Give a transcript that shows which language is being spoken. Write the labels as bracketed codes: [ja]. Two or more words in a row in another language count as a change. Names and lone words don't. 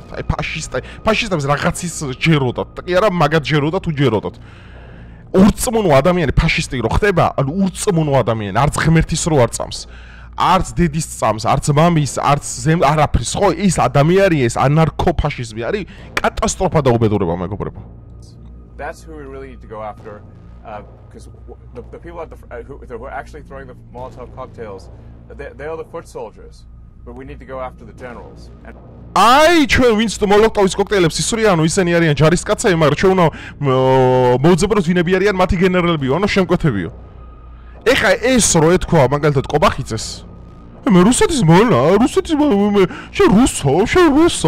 [ka] აი ფაშისტებს რაღაცის ჯეროდათ. კი არა, მაგათ ჯეროდათ, უჯეროდათ. ურწმუნო ადამიანი ფაშისტი რო ხდება, ანუ ურწმუნო ადამიანი, არც ღმერთის რო არ წამს, არც დედის წამს, არც მამის, არც არაფრის, ხო, ის ადამიანი, ეს ანარქოფაშიზმი არის კატასტროფა და უბედურება, მეგობრებო. [en] That's who we really need to go after. because the people at who are actually throwing the Molotov cocktails, they are the foot soldiers, but we need to go after the generals. And [ka] აი ჩვენ ვინც მოლოტოვის კოქტეილებს ისვრიან, ანუ ისინი არიან ჯარისკაცები, მაგრამ ჩვენ უნდა მოუძებნოთ ვინები არიან მათი გენერალებიო, ანუ შემკვეთებიო. ეხა ეს რო ეთქვა მაგალითად კობახიძეს. მე რუსეთის მონა, რუსეთის შენ რუსო.